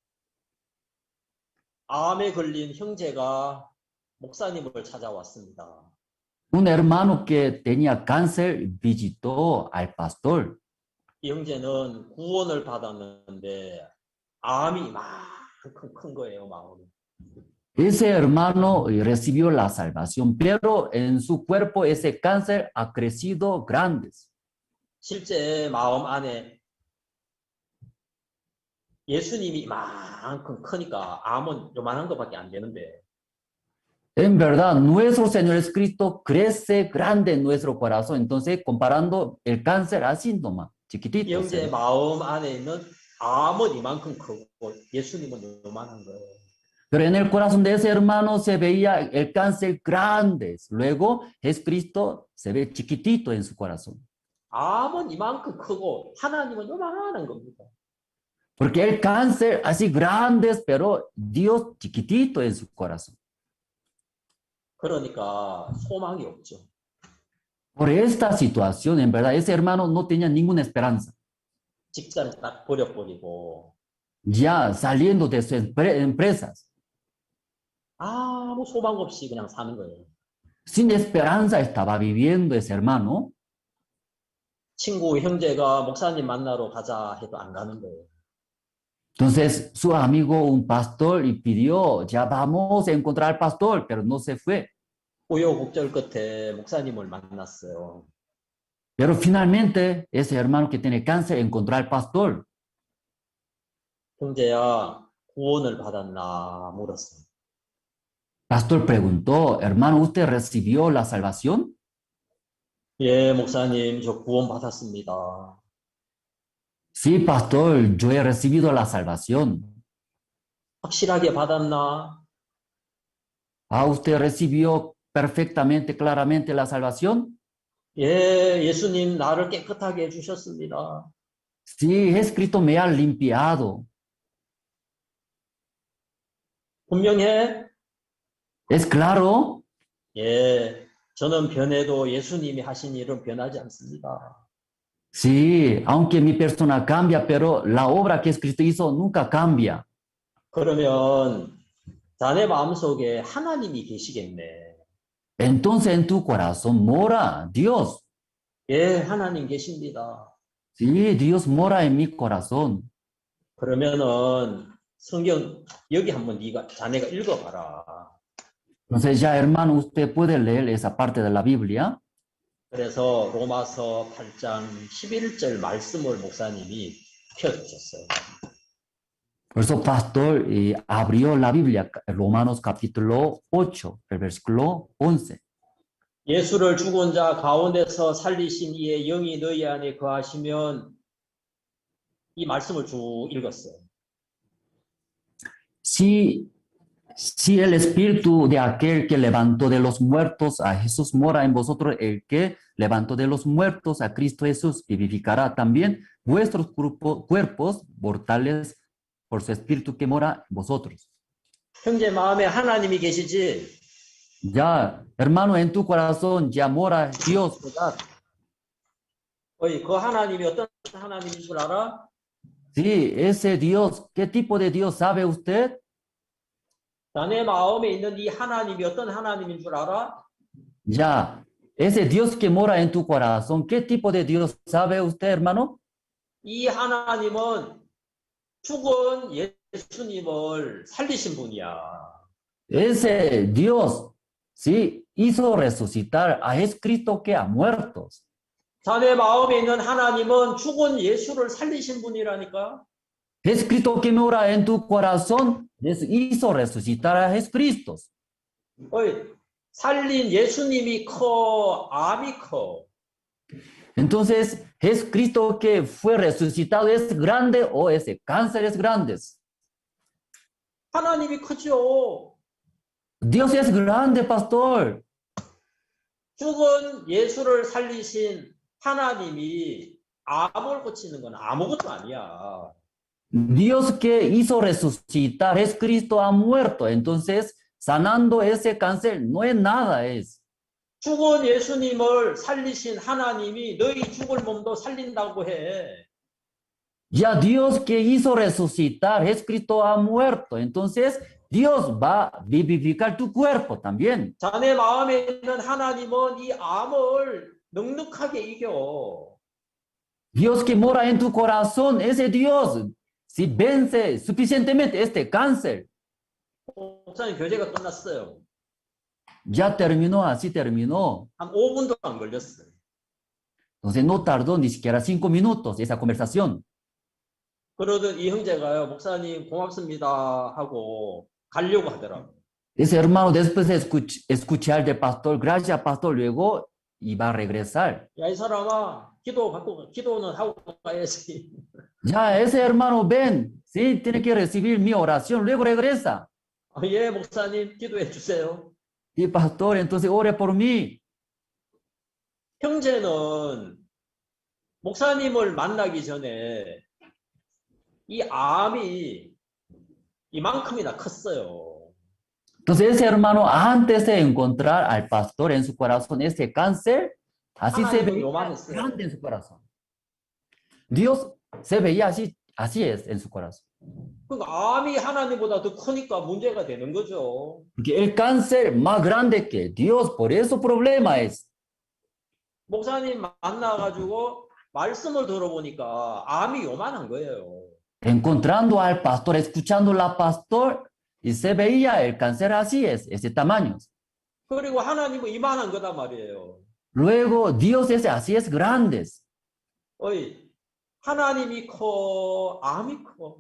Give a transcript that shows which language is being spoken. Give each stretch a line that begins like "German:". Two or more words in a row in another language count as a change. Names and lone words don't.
Korean: 암에 걸린 형제가 목사님을 찾아왔습니다.
Spanish: Un hermano que tenía cáncer visitó al pastor.
Korean: 이 형제는 구원을 받았는데 암이 이만큼 큰 거예요, 마음이.
Spanish: Ese hermano recibió la salvación, pero en su cuerpo ese cáncer ha crecido grandes.
Korean: 실제 마음 안에 예수님이 이만큼 크니까 암은 요만한 것밖에 안 되는데
Spanish: En verdad, nuestro Señor Jesucristo crece grande en nuestro corazón. Entonces, comparando el cáncer a síntoma, chiquitito.
Korean: 이 형제의 마음 안에 있는 암은 이만큼 크고 예수님은 요만한 거예요.
Spanish: Pero en el corazón de ese hermano se veía el cáncer grande. Luego, Jesucristo se ve chiquitito en su corazón.
Korean: 암은 이만큼 크고 하나님은 요만한 겁니다.
Spanish: Porque el cáncer así grandes, pero Dios chiquitito en su corazón.
Korean: 그러니까 소망이 없죠.
Spanish: Por esta situación, en verdad, ese hermano no tenía ninguna esperanza.
Korean: 직장을 딱 버려버리고
Spanish: Ya saliendo de sus empresas,
Korean: 아무 소망 없이 그냥 사는 거예요.
Spanish: sin esperanza estaba viviendo ese hermano.
Korean: 친구, 형제가 목사님 만나러 가자 해도 안 가는 거예요.
Spanish: Entonces su amigo, un pastor, y pidió, ya vamos a encontrar al pastor, pero no se fue.
Korean: 우여곡절 끝에 목사님을 만났어요.
Spanish: Pero finalmente ese hermano que tiene cáncer encontró al pastor.
Korean: 형제야, 구원을 받았나 물었어요.
Spanish: Pastor preguntó, hermano, ¿usted recibió la salvación?
Korean: 예, 목사님, 저 구원 받았습니다.
Spanish: Sí, pastor, yo he recibido la salvación.
Korean: 확실하게 받았나?
Spanish: Ah, ¿usted recibió perfectamente, claramente la salvación?
Korean: 예, 예수님 나를 깨끗하게 해주셨습니다.
Spanish: Sí, Jesucristo me ha limpiado.
Korean: 분명해?
Spanish: ¿Es claro?
Korean: 예, 저는 변해도 예수님이 하신 일은 변하지 않습니다.
Spanish: Sí, aunque mi persona cambia, pero la obra que Jesucristo hizo nunca cambia.
Korean: 그러면 자네 마음속에 하나님이 계시겠네.
Spanish: Entonces en tu corazón mora Dios.
Korean: 예, 하나님 계십니다.
Spanish: Sí, Dios mora en mi corazón.
Korean: 그러면은 성경 여기 한번 자네가 읽어봐라.
Spanish: Entonces ya hermano, usted puede leer esa parte de la Biblia.
Korean: 그래서 로마서 8장 11절 말씀을 목사님이 펴주셨어요.
Spanish: Por eso pastor abrió la Biblia, Romanos capítulo 8, el versículo 11.
Korean: 예수를 죽은 자 가운데서 살리신 이의 영이 너희 안에 거하시면 이 말씀을 쭉 읽었어요.
Spanish: Si el espíritu de aquel que levantó de los muertos a Jesús mora en vosotros, el que levantó de los muertos a Cristo Jesús vivificará también vuestros cuerpos mortales por su espíritu que mora en vosotros.
Korean: 형제 마음에 하나님이 계시지?
Spanish: Ya, hermano, en tu corazón ya mora Dios, ¿verdad?
Korean: 그 하나님이 어떤 하나님인 줄 알아?
Spanish: Sí, ese Dios, ¿qué tipo de Dios sabe usted?
Korean: 자네 마음에 있는 이 하나님이 어떤 하나님인 줄 알아?
Spanish: Ya, ese Dios que mora en tu corazón, ¿qué tipo de Dios sabe usted, hermano?
Korean: 이 하나님은 죽은 예수님을 살리신 분이야.
Spanish: Ese Dios, sí, hizo resucitar a Jesucristo que ha muerto.
Korean: 자네 마음에 있는 하나님은 죽은 예수를 살리신 분이라니까.
Spanish: Jesucristo que mora en tu corazón hizo resucitar a Jesucristo.
Korean: 살린 예수님이 커, 암이 커.
Spanish: Entonces, Jesucristo que fue resucitado es grande o ese cáncer es grande.
Korean: 하나님이 크죠.
Spanish: Dios es grande, pastor.
Korean: 죽은 예수를 살리신 하나님이 암을 고치는 건 아무것도 아니야.
Spanish: Dios que hizo resucitar, Jesucristo ha muerto. Entonces, sanando ese cáncer no es nada, es.
Korean: 죽은 예수님을 살리신 하나님이 너희 죽을 몸도 살린다고 해.
Spanish: Ya Dios que hizo resucitar, Jesucristo ha muerto. Entonces, Dios va a vivificar tu cuerpo también.
Korean: 자네 마음에 있는 하나님은 이 암을 넉넉하게 이겨.
Spanish: Dios que mora en tu corazón, ese Dios, si vence suficientemente este cáncer.
Korean: 목사님 교제가 끝났어요.
Spanish: Ya terminó, así terminó.
Korean: 한 5분도 안 걸렸어요.
Spanish: Entonces no tardó ni siquiera 5 minutos esa conversación.
Korean: 그러던 이 형제가요, 목사님 고맙습니다 하고 가려고 하더라고요.
Spanish: Ese hermano después de escuchar del pastor, gracias pastor, luego iba a regresar.
Korean: 야, 이 사람아, 기도는 하고 가야지.
Spanish: Ya, ese hermano ven, sí, tiene que recibir mi oración, luego regresa.
Korean: 예, 목사님 기도해 주세요.
Spanish: Y pastor, entonces ore por mí.
Korean: 형제는 목사님을 만나기 전에 이 암이 이만큼이나 컸어요.
Spanish: Entonces ese hermano, antes de encontrar al pastor en su corazón, ese cáncer, así se veía grande en su corazón. Dios se veía así, así es en su corazón.
Korean: 그러니까 암이 하나님보다 더 크니까 문제가 되는 거죠.
Spanish: Porque el cáncer más grande que Dios, por eso problema es.
Korean: 목사님 만나가지고 말씀을 들어보니까 암이 요만한 거예요.
Spanish: Encontrando al pastor, escuchando la pastor, y se veía el cáncer así es, ese tamaño.
Korean: 그리고 하나님은 이만한 거단 말이에요.
Spanish: Luego Dios es así es grandes.
Korean: 하나님이 커, 암이 커.